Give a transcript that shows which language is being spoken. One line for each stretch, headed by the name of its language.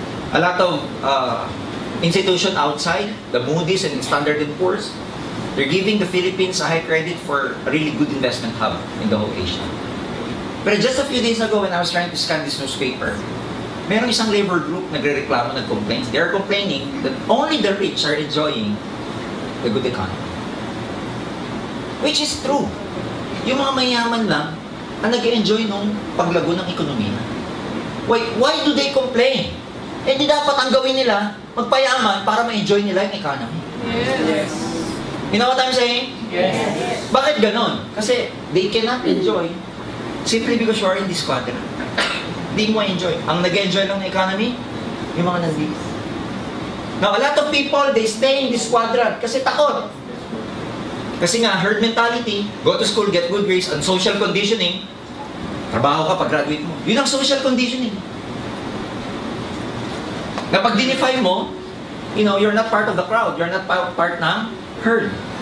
English: A lot of institutions outside, the Moody's and Standard & Poor's, they're giving the Philippines a high credit for a really good investment hub in the whole Asia. But just a few days ago when I was trying to scan this newspaper,
Filipino: merong isang labor group nagre-reklamo, nag-complain.
English: They're complaining that only the rich are enjoying the good economy. Which is true.
Filipino: Yung mga mayaman lang ang nag-enjoy nung paglago ng ekonomiya.
English: Why do they complain?
Filipino: Eh di dapat ang gawin nila, magpayaman para ma-enjoy nila yung economy.
English: Yes. You know what I'm saying? Yes.
Filipino: Bakit ganon?
English: Kasi they cannot enjoy simply because you are in this quadrant.
Filipino: Hindi mo enjoy. Ang nag-enjoy ng economy, yung mga nandito.
English: Now, a lot of people, they stay in this quadrant
Filipino: kasi takot. Kasi nga,
English: herd mentality, go to school, get good grades, and social conditioning,
Filipino: trabaho ka pag-graduate mo. Yun ang social conditioning. Na pag dinify mo,
English: you know, you're not part of the crowd, you're not part ng herd.